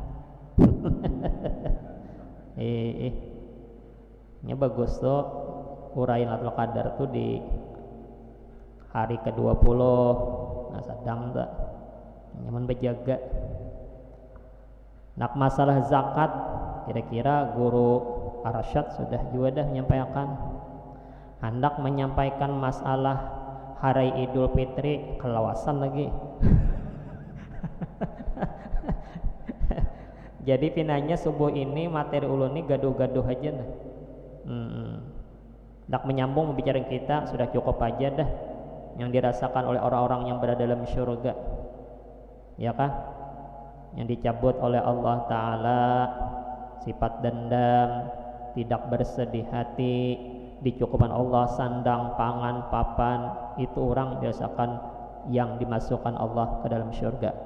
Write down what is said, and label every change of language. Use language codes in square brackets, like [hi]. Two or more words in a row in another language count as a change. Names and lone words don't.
[id] Ini bagus tuh uraian Lailatul Qadar tuh di hari ke-20. Nah sedang tak nyaman berjaga. Nak masalah zakat, kira-kira guru Arsyad sudah juga dah menyampaikan. [bjn] Hendak menyampaikan masalah hari Idul Fitri, kelawasan lagi. Jadi pinanya subuh ini materi ulun ini gaduh-gaduh aja dah. [id] Hendak menyambung membicarakan kita sudah cukup aja dah yang dirasakan oleh orang-orang yang berada dalam syurga. Ya kah? Yang dicabut oleh Allah Ta'ala sifat dendam, tidak bersedih hati, dicukupan Allah sandang, pangan, papan, itu orang dirasakan yang dimasukkan Allah ke dalam syurga.